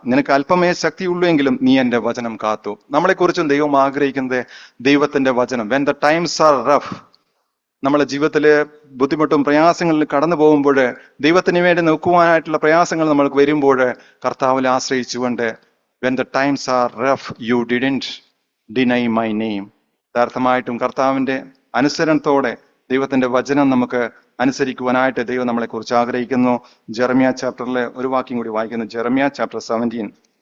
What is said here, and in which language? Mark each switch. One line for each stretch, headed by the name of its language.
Malayalam: നിനക്ക് അല്പമേ ശക്തിയുള്ളൂ എങ്കിലും നീ എന്റെ വചനം കാത്തു. നമ്മളെക്കുറിച്ചും ദൈവം ആഗ്രഹിക്കുന്നത് ദൈവത്തിന്റെ വചനം.
English: when the times are rough,
Malayalam: നമ്മളെ ജീവിതത്തിലെ ബുദ്ധിമുട്ടും പ്രയാസങ്ങളിൽ കടന്നു പോകുമ്പോൾ, ദൈവത്തിന് വേണ്ടി നിൽക്കുവാനായിട്ടുള്ള പ്രയാസങ്ങൾ നമ്മൾക്ക് വരുമ്പോൾ കർത്താവിൽ ആശ്രയിച്ചുകൊണ്ട്
English: when the times are rough, you didn't deny my name.
Malayalam: യഥാർത്ഥമായിട്ടും കർത്താവിന്റെ അനുസരണത്തോടെ ദൈവത്തിന്റെ വചനം നമുക്ക് അനുസരിക്കുവാനായിട്ട് ദൈവം നമ്മളെ കുറിച്ച് ആഗ്രഹിക്കുന്നു. ജെറമ്യ ചാപ്റ്ററിലെ ഒരു വാക്യം കൂടി വായിക്കുന്നു. Jeremiah chapter 17.